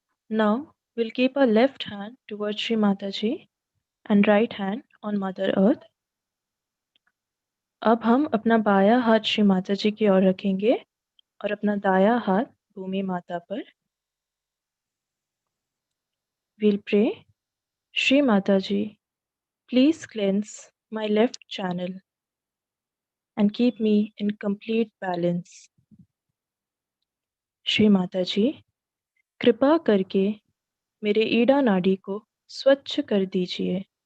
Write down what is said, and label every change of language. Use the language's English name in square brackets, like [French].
[English] Now we'll keep our left hand towards Shri Mataji and right hand on Mother Earth. [Hindi] अब हम अपना बायां हाथ श्री माता जी की ओर रखेंगे और अपना दायां हाथ भूमि माता पर. [English] We'll pray, Shri Mataji, please cleanse my left channel and keep me in complete balance. [Hindi] Shri माताजी, कृपा करके मेरे ईड़ा नाड़ी को स्वच्छ कर दीजिए.